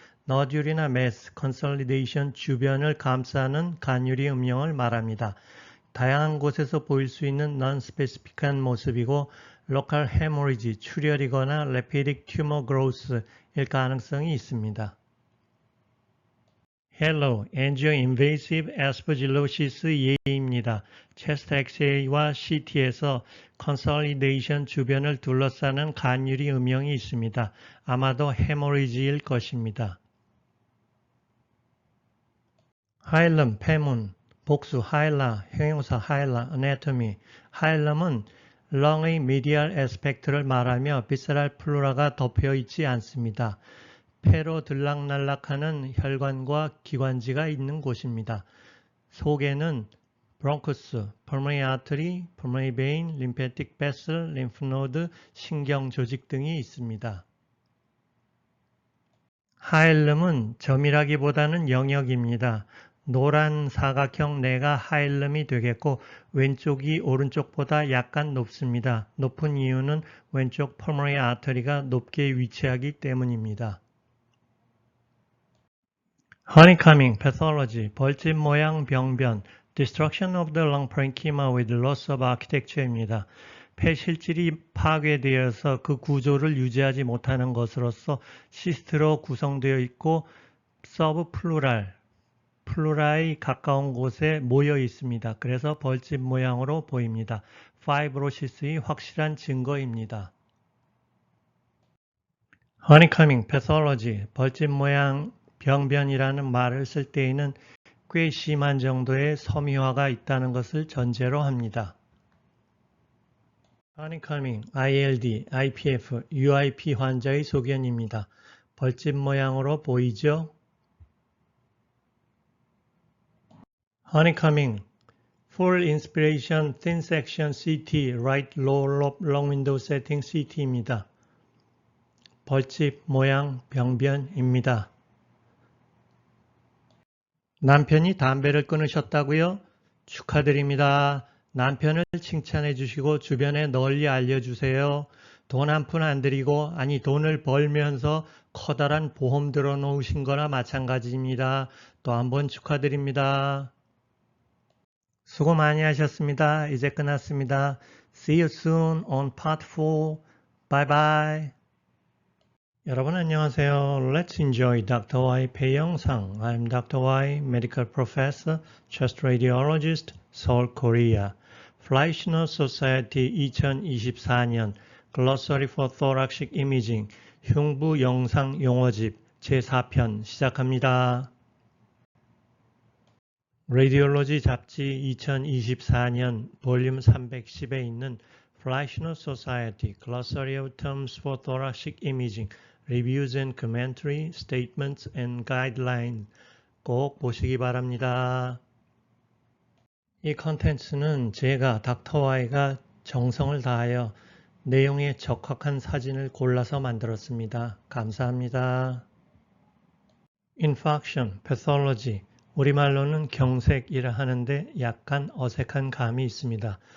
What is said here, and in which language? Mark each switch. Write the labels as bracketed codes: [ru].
[ko] 너듈이나 mass, consolidation 주변을 감싸는 간유리 음영을 말합니다. 다양한 곳에서 보일 수 있는 non-specific한 모습이고 local hemorrhage, 출혈이거나 lepidic tumor growth일 가능성이 있습니다. [en] Hello, angioinvasive aspergillosis 예입니다. [ko] 체스트 엑스레이와 CT에서 consolidation 주변을 둘러싸는 간유리 음영이 있습니다. 아마도 헤모리지일 것입니다. 하일럼, 폐문, 복수, 하일라, 형용사 하일라, anatomy. 하일럼은 렁의 medial aspect를 말하며 비세랄 플루라가 덮여 있지 않습니다. 폐로 들락날락하는 혈관과 기관지가 있는 곳입니다. 속에는 브론커스, pulmonary artery, pulmonary vein, lymphatic vessel, lymph node, 신경 조직 등이 있습니다. 하일름은 점이라기보다는 영역입니다. 노란 사각형 내가 하일름이 되겠고 왼쪽이 오른쪽보다 약간 높습니다. 높은 이유는 왼쪽 pulmonary artery가 높게 위치하기 때문입니다. [en] Honeycombing, pathology, 벌집 모양 병변, destruction of the lung parenchyma with loss of architecture입니다. [ko] 폐 실질이 파괴되어서 그 구조를 유지하지 못하는 것으로서 시스트로 구성되어 있고 서브플루랄, 플루라에 가까운 곳에 모여 있습니다. 그래서 벌집 모양으로 보입니다. 파이브로시스의 확실한 증거입니다. Honeycombing, pathology, 벌집 모양 병변이라는 말을 쓸 때에는 꽤 심한 정도의 섬유화가 있다는 것을 전제로 합니다. [en] Honeycombing, ILD, IPF, UIP 환자의 소견입니다. [ko] 벌집 모양으로 보이죠? [en] Honeycombing, full inspiration, thin section CT, right lower lobe long window setting CT입니다. [ko] 벌집 모양 병변입니다. 남편이 담배를 끊으셨다고요? 축하드립니다. 남편을 칭찬해 주시고 주변에 널리 알려주세요. 돈 한 푼 안 들이고 돈을 벌면서 커다란 보험 들어놓으신 거나 마찬가지입니다. 또 한 번 축하드립니다. 수고 많이 하셨습니다. 이제 끝났습니다. [en] See you soon on part 4. Bye bye. [ko] 여러분 안녕하세요. [en] Let's enjoy Dr. Y 폐 영상. I'm Dr. Y, Medical Professor, Chest Radiologist, Seoul, Korea. [ko] Fleischner Society 2024년 Glossary for Thoracic Imaging 흉부 영상 용어집 제4편 시작합니다. [en] Radiology 잡지 2024년 볼륨 310에 있는 Fleischner Society Glossary of Terms for Thoracic Imaging Reviews and Commentary, Statements and Guidelines [ko] 꼭 보시기 바랍니다. 이 컨텐츠는 제가 닥터 Y가 정성을 다하여 내용에 적합한 사진을 골라서 만들었습니다. 감사합니다. Infarction, Pathology 우리말로는 경색이라 하는데 약간 어색한 감이 있습니다.